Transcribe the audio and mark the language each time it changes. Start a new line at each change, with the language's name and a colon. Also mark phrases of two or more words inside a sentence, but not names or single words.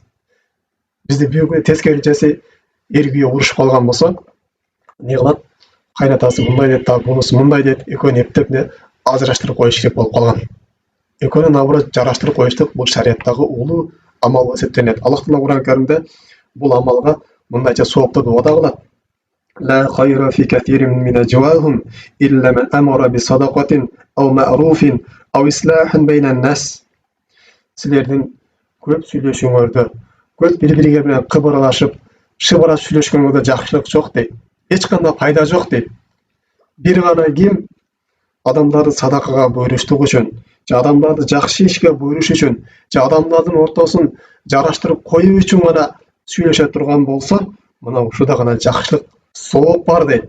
Kyrgyz: Бизде бүгүнкү тескерисинче эр күйөө урушуп калган болсо, не кылат? Кайнатасы мындай дейт, бунусу мындай дейт, экөөнү эптеп ажыраштырып коюш керек болуп калган. Экөөнү наоборот жараштырып коюштук бул шарияттагы улуу амал болуп эсептелет. Аллах Таала Кур'ан Каримде бул амалга мындайча сооптуу вада кылат.
Arabic: لا خير في كثير من نجواهم إلا من أمر بصدقة أو معروف أو إصلاح بين الناس.
Kyrgyz: Силердин көп сүйлөшүүңөрдө, көп бири-бириге менен кыбырлашып, шыбыра сүйлөшкөнгөрдө жакшылык жок дейт. Эч кандай пайда жок дейт. Бир гана ким адамдарды садакага буйруштук үчүн, же адамдарды жакшы ишке буйруш үчүн, же адамдардын ортосун жараштырып коюу үчүн гана сүйлөшө турган болсо, мына ушуда гана жакшылык, сооп бар дейт.